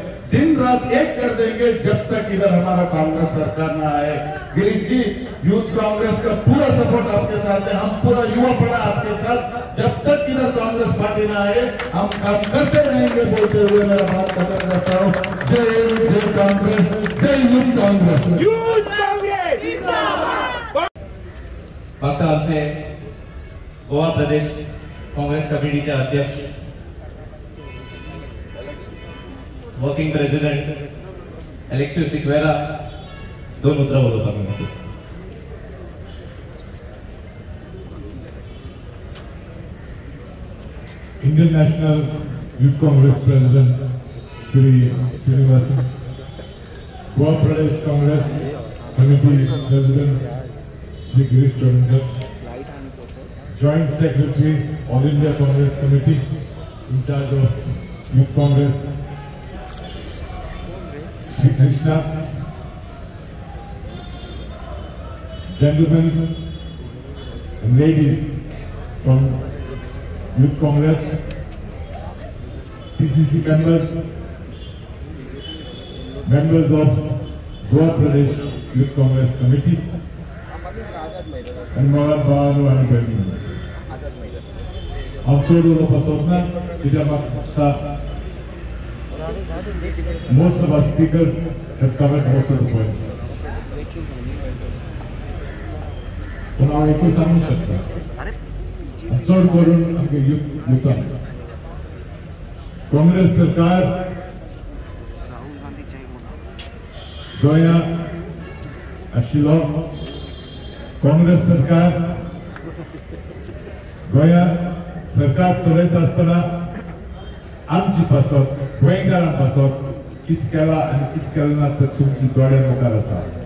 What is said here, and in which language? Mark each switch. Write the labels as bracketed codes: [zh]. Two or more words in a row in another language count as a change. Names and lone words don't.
[hi] दिन रात एक कर देंगे जब तक इधर हमारा कांग्रेस सरकार ना आए। गिरीश जी, यूथ कांग्रेस का पूरा सपोर्ट आपके साथ है, हम पूरा युवा पड़ा आपके साथ। जब तक इधर कांग्रेस पार्टी ना आए हम काम करते रहेंगे बोलते हुए मेरा बात खत्म करता हूँ। जय कांग्रेस, जय यूथ कांग्रेस। [kok] फक्त आमचे गोवा प्रदेश काँग्रेस कमिटीचे अध्यक्ष, [en] working president [kok] एलेक्सियो सिक्वेरा 2 उतरां उलोवपाक आसा। [en] Indian National Youth Congress President Shri Srinivasan, Goa Pradesh Congress Committee President Shri Girish Chodankar, Joint Secretary All India Congress Committee in charge of Youth Congress Shri Krishna, gentlemen and ladies from Youth Congress, PCC members, members of Goa Pradesh Youth Congress Committee, and Moran Bhavanu and Berlin. I'm sure you most of our speakers have covered most of the points. [kok] पण हांव एकूच सांगूंक शकता, चड करून आमगे युथान काँग्रेस सरकार गोंया आशिल्लो, काँग्रेस सरकार गोंया सरकार चलयता आसतना आमची पासत गोंयकारां पासत कितें केलां आनी कितें केलें ना तें तुमचे दोळे मुखार आसा।